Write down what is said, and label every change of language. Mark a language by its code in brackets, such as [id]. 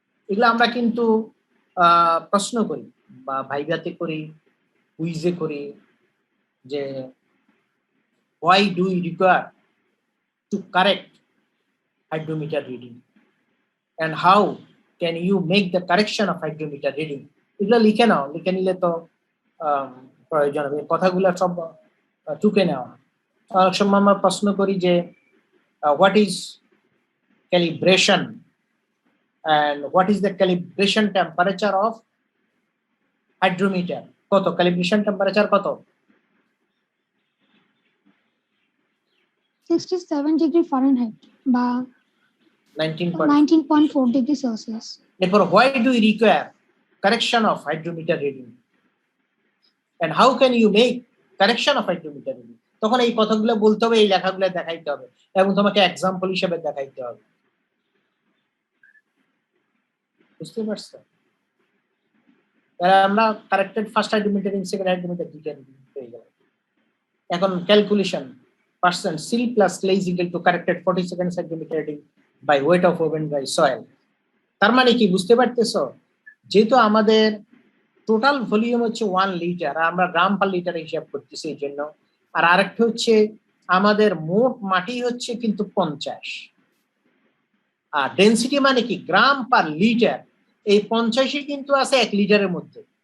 [bn] এগুলো আমরা কিন্তু প্রশ্ন করি বা ভাইভাতে করি, কুইজে করি যে [en] why do we require to correct hydrometer reading and how can you make the correction of hydrometer reading, [bn] এগুলো লিখে নাও, লিখে নিলে তো প্রয়োজন হবে। কথাগুলো সব টুকে নেওয়া। অনেক সময় আমরা প্রশ্ন করি যে [en] What is calibration, and what is the calibration temperature of hydrometer? [bn] কত calibration temperature কত? 67 ডিগ্রি ফারেনহাইট বা 19.4 degree Celsius. [en] Therefore, why do we require correction of hydrometer reading? And how can you make correction of hydrometer reading? [bn] তখন এই কথাগুলো বলতে হবে, এই লেখাগুলো দেখাইতে হবে এবং তোমাকে এক্সাম্পল হিসেবে দেখাইতে হবে। বুঝতে পারছো? তাহলে আমরা কারেক্টেড ফার্স্ট হাইড্রোমিটার এবং সেকেন্ড হাইড্রোমিটার দুইটা পেয়ে গেলাম। [en] এখন calculation percent silt plus clay is equal to corrected 40 seconds hydrometer reading by weight of oven by soil. [bn] তার মানে কি বুঝতে পারতেছো? যেহেতু আমাদের টোটাল ভলিউম হচ্ছে 1 লিটার, আমরা গ্রাম পার লিটার হিসাব করতেছি এই জন্য। আর আরেকটা হচ্ছে আমাদের মোট মাটি হচ্ছে কিন্তু 50, আর ডেনসিটি মানে কি গ্রাম পার লিটার, এই 50ই কিন্তু আছে 1 লিটারের মধ্যে।